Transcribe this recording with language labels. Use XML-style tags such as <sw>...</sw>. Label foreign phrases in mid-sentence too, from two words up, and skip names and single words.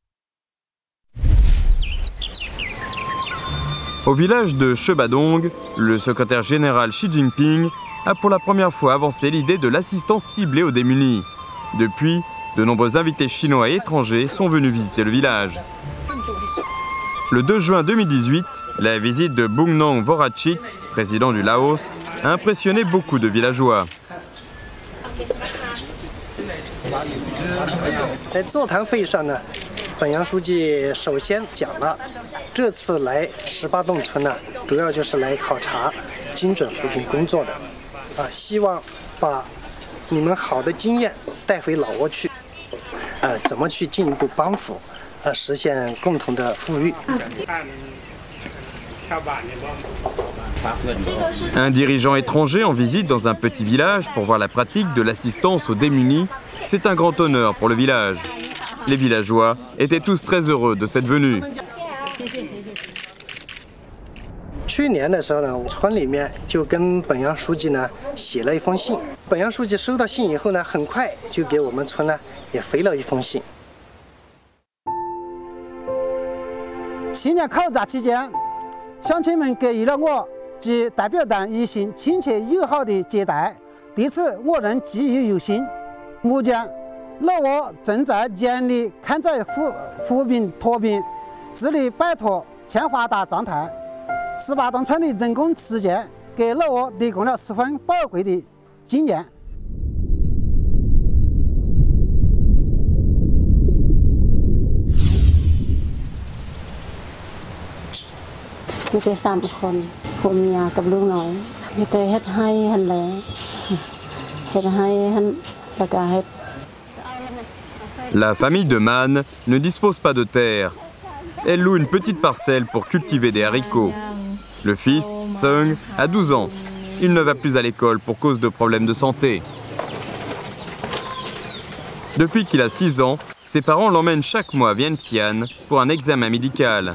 <fr>Au village de Shebadong, le secrétaire général Xi Jinping a pour la première fois avancé l'idée de l'assistance ciblée aux démunis. Depuis, de nombreux invités chinois et étrangers sont venus visiter le village. Le 2 juin 2018, la visite de Bungnong Vorachit, président du Laos, a impressionné beaucoup de villageois.</fr> <zh>在座谈会上呢，本杨书记首先讲了，这次来18洞村呢，主要就是来考察精准扶贫工作的，希望把你们好的经验带回老挝去，怎么去进一步帮扶，实现共同的富裕。</zh> <fr>Un dirigeant étranger en visite dans un petit village pour voir la pratique de l'assistance aux démunis, c'est un grand honneur pour le village. Les villageois étaient tous très heureux de cette venue.</fr> <zh>去年的时候呢，我村里面就跟本杨书记呢写了一封信。本杨书记收到信以后呢，很快就给我们村呢也回了一封信。新年考察期间，乡亲们给予了我及代表党一行亲切友好的接待，对此我仍记忆犹新。目前，老挝正在严厉抗灾扶贫脱贫，致力摆脱欠发达状态。18洞村的人工实践给老挝提供了十分宝贵的经验。</zh> <lo>ມີແຕ່ 3 ຄົນຜົວເມຍກັບລູກນ້ອຍມີແຕ່ເຮັດໃຫ້ຫັນແຫລເຮັດໃຫ້ຫັນແລ້ວກໍເຮັດ</lo> <fr>La famille de Man ne dispose pas de terre. Elle loue une petite parcelle pour cultiver des haricots. Le fils, Seung, a 12 ans. Il ne va plus à l'école pour cause de problèmes de santé. Depuis qu'il a 6 ans, ses parents l'emmènent chaque mois à Vientiane pour un examen médical.</fr>